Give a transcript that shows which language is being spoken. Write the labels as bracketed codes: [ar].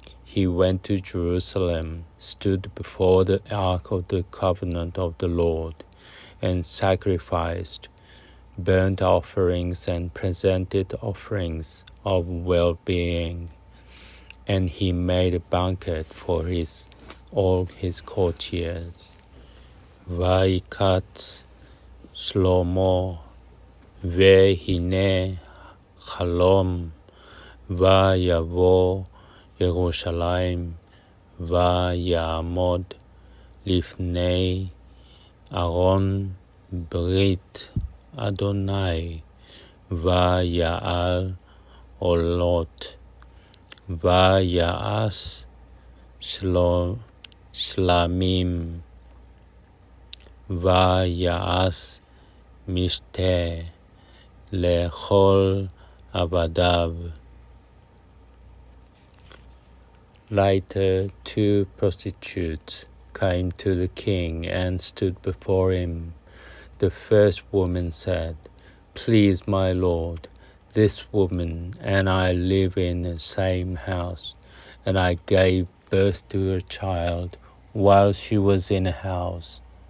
[en] He went to Jerusalem, stood before the ark of the covenant of the Lord, and sacrificed burnt offerings and presented offerings of well-being. And he made a banquet for all his courtiers. [he] ויקץ שלמה, והנה חלום, ויבוא ירושלים, ויעמוד לפני ארון ברית אדוני, ויעל עולות, ויעש שלמים, ויעש משתה לכל עבדיו. [en] Later, 2 prostitutes came to the king and stood before him. The first woman said, Please, my Lord, this woman and I live in the same house, and I gave birth to a child while she was in the house.